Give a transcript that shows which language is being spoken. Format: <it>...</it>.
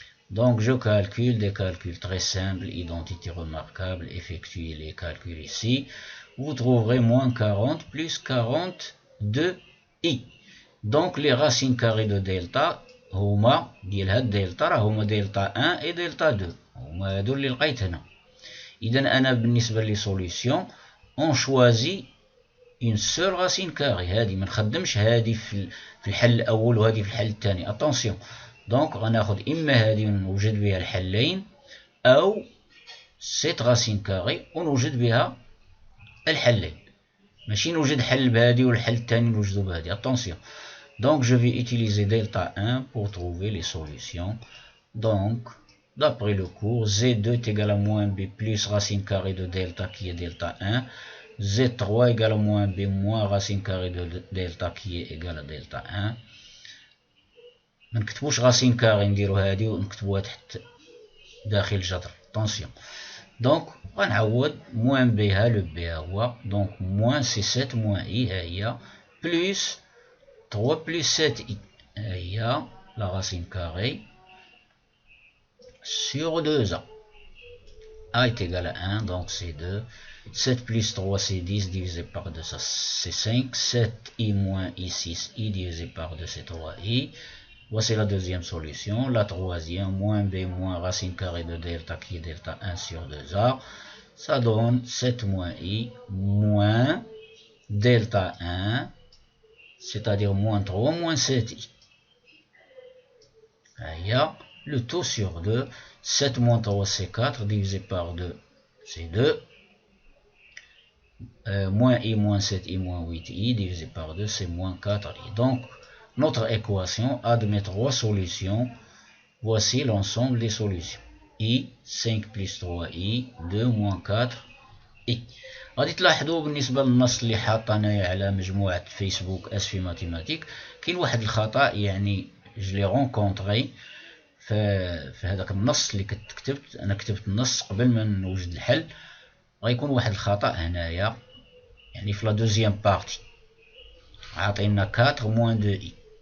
<fr>Donc je calcule des calculs très simples, identité remarquable, effectuez les calculs ici, vous trouverez moins 40 plus 42i. Donc les racines carrées de delta</fr> <ar>هما ديال هاد</ar> <fr>delta</fr> <ar>راهما</ar> <fr>delta 1 et delta 2.</fr> <ar>هما هادو اللي لقيت هنا. إذا أنا بالنسبة لي</ar> <fr>سوليسيون اون شوازي اون سول راسين كاري،</fr> <ar>هادي منخدمش هادي في الحل الأول وهادي في الحل الثاني. أتونسيون، دونك غناخد إما هادي ونوجد بها الحلين، أو سيت راسين كاري ونوجد بها الحلين، ماشي نوجد حل بهادي والحل الثاني نوجدو بهادي.</ar> <fr>Attention. Donc je vais utiliser delta 1 pour trouver les solutions. Donc d'après le cours, Z2 est égal à moins B plus racine carrée de delta qui est delta 1. Z3 égale à moins B moins racine carrée de delta qui est égal à delta 1.</fr> <ar>منكتبوش</ar> <fr>racine carrée</fr> <ar>نديرو هادي ونكتبوها تحت داخل الجذر.</ar> <fr>Attention. Donc</fr> <ar>غنعوض</ar> <fr>موان بي ها لو بي ها هو، دونك موان سي 7 موان اي ها هي، بلوس 3 بلوس 7 اي ها هي لا راسين كاري sur 2a. a est égal à 1, donc c'est 2. 7 plus 3 c'est 10 divisé par 2 ça c'est 5. 7i moins i6i divisé par 2 c'est 3i. Voici la deuxième solution. La troisième, moins b moins racine carrée de delta qui est delta 1 sur 2a. Ça donne 7 moins i moins delta 1, c'est-à-dire moins 3 moins 7i. Il y a le tout sur 2. 7 moins 3 c'est 4 divisé par 2 c'est 2. Moins i moins 7i moins 8i divisé par 2 c'est moins 4i. Donc notre équation admet 3 solutions. Voici l'ensemble des solutions. i 5 plus 3i 2 moins 4i.</fr> <ar>غادي تلاحظوا بالنسبه للنص اللي حاط انايا على مجموعه فيسبوك اسفي ماتيماتيك كاين واحد الخطا، يعني</ar> <fr>جلي رونكونطري</fr> <ar>في هذاك النص اللي كتبت. انا كتبت النص قبل ما نوجد الحل، غيكون واحد الخطا هنايا، يعني في</ar> <fr>لا دوزيام بارتي</fr> <ar>عاطينا 4 موان 2 اي.</ar>